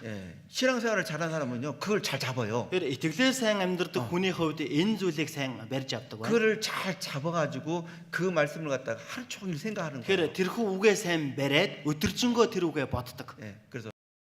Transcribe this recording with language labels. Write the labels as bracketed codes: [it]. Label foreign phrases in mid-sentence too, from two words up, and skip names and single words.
[ko] 예, 신앙생활을 잘하는 사람은요 그걸 잘 잡아요. [mn] Тэр итгэлээр сайн амьдрдаг хүний хувьд энэ зүйлийг сайн барьж авдаг байна. [ko] 그를 잘 잡아가지고 그 말씀을 갖다가 하루 종일 생각하는 거예요. [mn] Тэгэхээр тэрхүү үгээ сайн бариад өдөржингөө тэр үгээ боддог. [ko] 예, 그래서